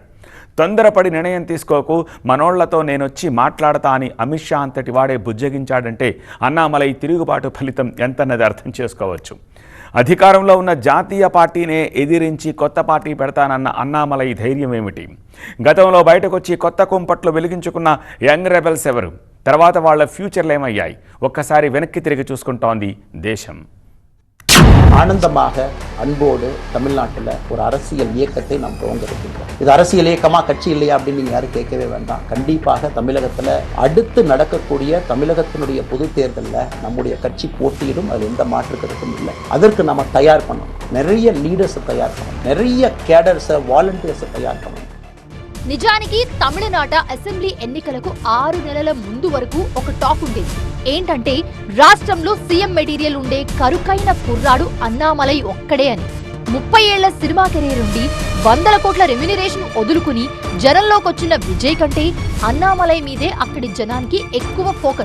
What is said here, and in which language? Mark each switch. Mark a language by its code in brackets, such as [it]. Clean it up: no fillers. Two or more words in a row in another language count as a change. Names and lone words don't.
[te] తొందరపడి నిర్ణయం తీసుకోకు, మనోళ్లతో నేనొచ్చి మాట్లాడతా అని అమిత్ షా అంతటి వాడే బుజ్జగించాడంటే అన్నామలై తిరుగుబాటు ఫలితం ఎంతన్నది అర్థం చేసుకోవచ్చు. అధికారంలో ఉన్న జాతీయ పార్టీనే ఎదిరించి కొత్త పార్టీ పెడతానన్న అన్నామలై ధైర్యం ఏమిటి? గతంలో బయటకొచ్చి కొత్త కుంపట్లు వెలిగించుకున్న [en] young rebels [te] ఎవరు? తర్వాత వాళ్ళ ఫ్యూచర్లు ఏమయ్యాయి? ఒక్కసారి వెనక్కి తిరిగి చూసుకుంటోంది దేశం. [ta] ஆனந்தமாக அன்போடு தமிழ்நாட்டில் ஒரு அரசியல் இயக்கத்தை நாம் துவங்கிருக்கின்றோம். இது அரசியல் இயக்கமா, கட்சி இல்லையா அப்படின்னு நீங்கள் யாரும் கேட்கவே வேண்டாம். கண்டிப்பாக தமிழகத்தில் அடுத்து நடக்கக்கூடிய தமிழகத்தினுடைய பொது தேர்தலில் நம்முடைய கட்சி போட்டியிடும், அதில் எந்த மாற்று கருத்தும் இல்லை. அதற்கு நம்ம தயார் பண்ணணும். நிறைய லீடர்ஸை தயார் பண்ணணும், நிறைய கேடர்ஸை, வாலண்டியர்ஸை தயார் பண்ணணும். [te] నిజానికి తమిళనాట అసెంబ్లీ ఎన్నికలకు 6 నెలల ముందు వరకు ఒక టాక్ ఉండేది. ఏంటంటే రాష్ట్రంలో [en] CM material [te] ఉండే కరుకైన కుర్రాడు అన్నామలై ఒక్కడే అని. 30 ఏళ్ల సినిమా కెరీర్ ఉండి 100 కోట్ల రెమ్యునరేషన్ వదులుకుని జనంలోకొచ్చిన విజయ్ కంటే అన్నామలై మీదే అక్కడి జనానికి ఎక్కువ ఫోకస్.